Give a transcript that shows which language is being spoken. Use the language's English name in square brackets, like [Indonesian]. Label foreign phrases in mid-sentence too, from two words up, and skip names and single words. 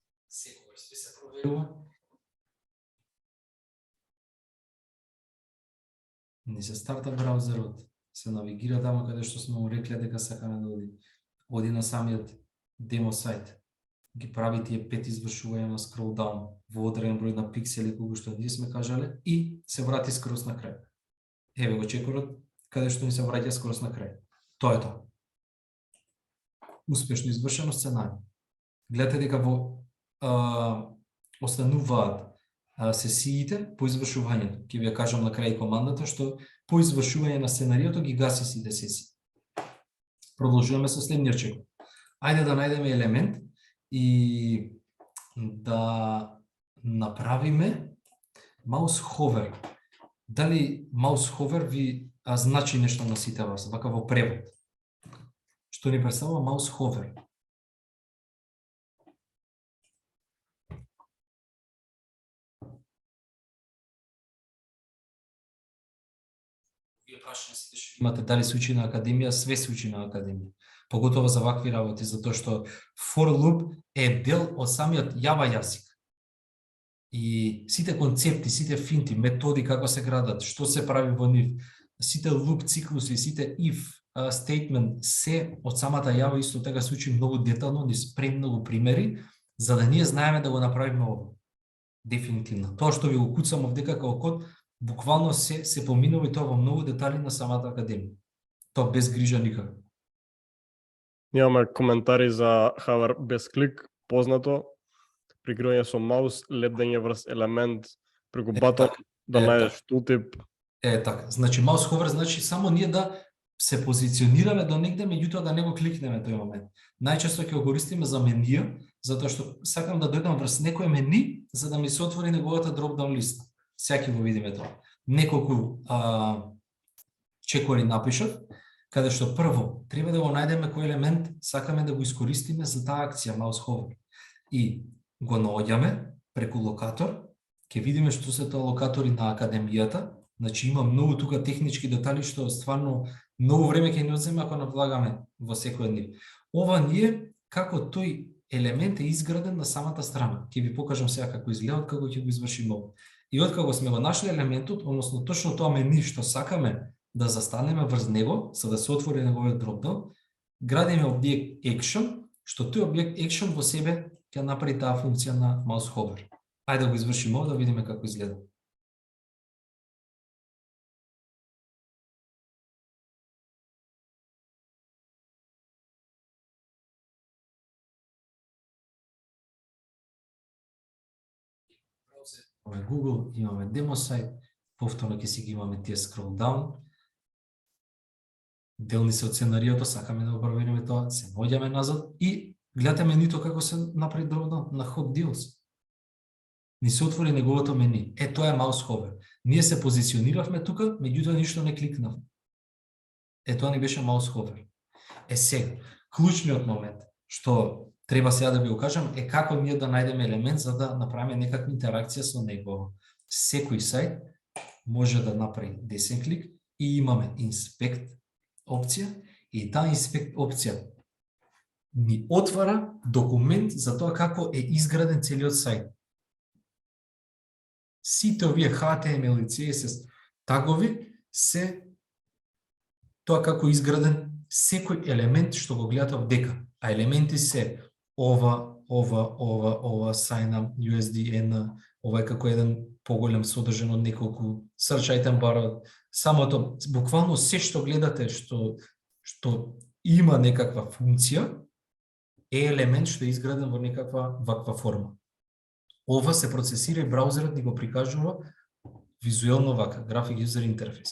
[Macedonian] Секогаш се проверува. Не се старта браузерот, се навигира таму каде што сме му рекле дека сакаме да оди. Оди на самиот демо сајт. Ги прави тие 5 извршувања на [English] scroll down [Macedonian] во одреден број на пиксели кога што ние сме кажале и се врати скрос на крај. Еве го чекорот каде што ни се враќа скрос на крај. Тоа е тоа. Успешно извршено сценарио. Гледате дека во остануваат сесиите по извршувањето. Ќе ви ја кажам на крај командата што по извршување на сценариото ги гаси сите сесии. Продолжуваме со следниот чекор. Ајде да најдеме елемент и да направиме [English] mouse hover. [Macedonian] Дали [English] mouse hover [Macedonian] ви значи нешто на сите вас, вака во превод? Што ни представува [English] mouse hover? [Macedonian] Прашање сите што имате дали се учи на академија, све се учи на академија. Поготово за вакви работи, затоа што [English] for loop [Macedonian] е дел од самиот Java јазик. И сите концепти, сите финти, методи како се градат, што се прави во нив, сите loop циклуси, сите [English] if statement, [Macedonian] се од самата Java исто така се учи многу детално, ни спрем многу примери, за да ние знаеме да го направиме ова. Дефинитивно. Тоа што ви го куцам овдека како код, буквално се поминува и тоа во многу детали на самата академија. Тоа без грижа никако. Имаме коментари за хавар без клик, познато, прикривање со маус, лепдење врз елемент, преку батон, да најдеш тултип. Така. Значи, [English] mouse hover [Macedonian] значи само ние да се позиционираме до негде, меѓутоа да не го кликнеме тој момент. Најчесто ќе го користиме за менија, затоа што сакам да дојдам врз некој мени, за да ми се отвори неговата drop-down листа. Сега ќе го видиме тоа. Неколку чекори напишав, каде што прво треба да го најдеме кој елемент сакаме да го искористиме за таа акција [English] mouse hover. [Macedonian] И го наоѓаме преку локатор, ќе видиме што се тоа локатори на академијата. Значи има многу тука технички детали што стварно многу време ќе ни одземе ако навлагаме во секој од нив. Ова ние како тој елемент е изграден на самата страна. Ќе ви покажам сега како изгледа како ќе го извршиме ова. И откако сме го нашли елементот, односно точно тоа мени што сакаме да застанеме врз него, за да се отвори неговиот дропдаун, градиме објект action, што тој објект action во себе ќе направи таа функција на [English] mouse hover. [Macedonian] Ајде да го извршиме ова да видиме како изгледа. Имаме Google, имаме демо сајт, повторно ќе си ги имаме тие [English] scroll down. [Macedonian] Делни се од сценариото, сакаме да го провериме тоа, се наоѓаме назад и гледате менито како се направи дропдаун на Hot Deals. Ни се отвори неговото мени. Тоа е [English] mouse hover. [Macedonian] Ние се позициониравме тука, меѓутоа ништо не кликнавме. Тоа ни беше [English] mouse hover. [Macedonian] Сега, клучниот момент, што треба сега да ви го кажам, е како ние да најдеме елемент за да направиме некаква интеракција со него. Секој сајт може да направи десен клик и имаме inspect опција и таа inspect опција ни отвара документ за тоа како е изграден целиот сајт. Сите овие HTML и CSS тагови се тоа како изграден секој елемент што го гледате овдека. А елементи се ова, [English] sign up, USDN, [Macedonian] ова е како еден поголем содржен од неколку [English] search item bar, [Macedonian] самото, буквално се што гледате што има некаква функција, е елемент што е изграден во некаква ваква форма. Ова се процесира и браузерот ни го прикажува визуелно вака, [English] Graphic User Interface.